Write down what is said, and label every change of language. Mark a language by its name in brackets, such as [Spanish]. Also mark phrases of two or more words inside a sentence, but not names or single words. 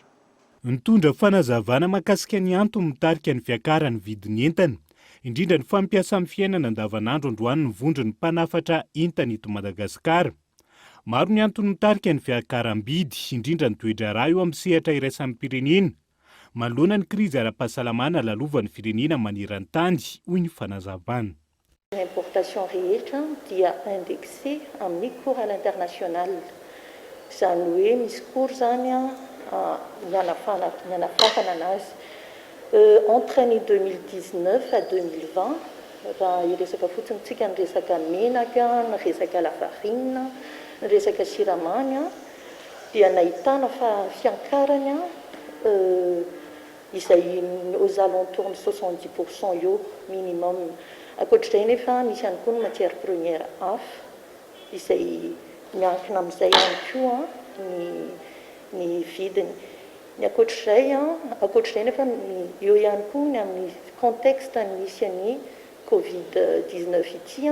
[Malagasy] Nitondra fanazavana makasika ny antony mitarika ny fiakaran'ny vidin'entana, indrindra ny fampiasa amin'ny fiainana andavanandro androany ny vondron'ny mpanafatra entana eto Madagasikara. Maro ny antony mitarika ny fiakaram-bidy, indrindra ny toetra ra eo amin'ny sehatra iraisan'ny pirenena. Manoloana ny krizy ara-pahasalamana lalovan'ny firenena maneran-tany hoy ny fanazavana. L'importation rehetra dia indexé amin'ny [French] cours à l'international. [Malagasy] Izany hoe misy cours zany nianafafana anazy. Entre ny 2019 à 2020, raha iresaka fotsiny tsika ny resaka menaka, ny resaka lafarina, ny resaka siramamy dia nahitana fiankarana izay [French] aux alentours de 70% [Malagasy] eo minimum. Ankoatr'izay nefa misy ihany koa ny [French] matière première [Malagasy] hafa izay miankina amin'izay ihany koa ny vidiny. Ny ankoatr'izay nefa eo ihany koa ny amin'ny contexte misy ny Covid-19 ity.